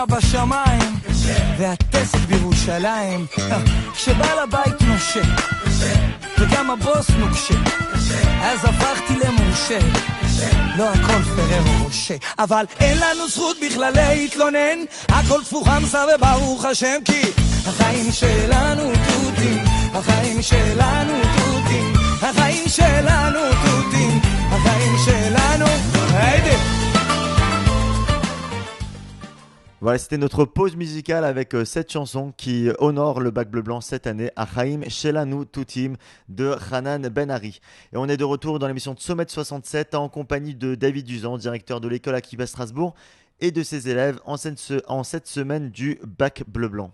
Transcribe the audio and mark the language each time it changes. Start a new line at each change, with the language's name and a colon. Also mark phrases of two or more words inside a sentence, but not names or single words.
Hebrew: בשמיים, והטסט בירושלים, כשבעל הבית נושה, וגם הבוס נוקשה, אז הפכתי למורשה, לא הכל פרר ומשה, אבל אין לנו זכות בכלל להתלונן, הכל תפוחם וברוך השם כי החיים שלנו תותים, החיים שלנו תותים, החיים שלנו תותים, החיים שלנו היידה.
French: Voilà, c'était notre pause musicale avec cette chanson qui honore le Bac Bleu Blanc cette année, Achaim Shelanu Tutim de Hanan Ben Ari. Et on est de retour dans l'émission de Sommet 67 en compagnie de David Duzan, directeur de l'école Akiba Strasbourg, et de ses élèves en cette semaine du Bac Bleu Blanc.